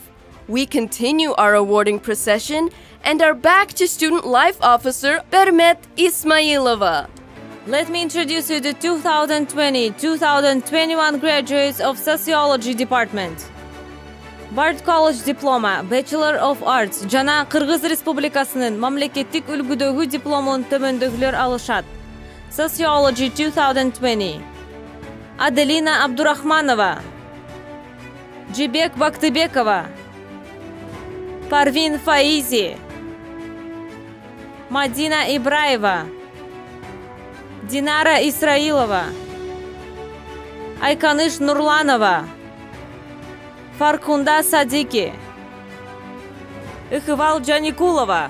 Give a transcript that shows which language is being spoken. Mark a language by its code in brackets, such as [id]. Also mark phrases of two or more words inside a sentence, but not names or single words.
[en] We continue our awarding procession and are back to Student Life Officer Bermet Ismailova. Let me introduce you the 2020-2021 graduates of Sociology Department. Bard College Diploma, Bachelor of Arts, [ky] жана Кыргыз Республикасынын мамлекеттик үлгүдөгү дипломун төмөндөгүлөр алышат. [en] Sociology 2020. [ky] Аделина Абдурахманова, Джибек Бактыбекова, Парвин Фаизи, Мадина Ибраева, Динара Исраилова, Айканыш Нурланова, Фаркунда Садики, Ихвал Джаникулова.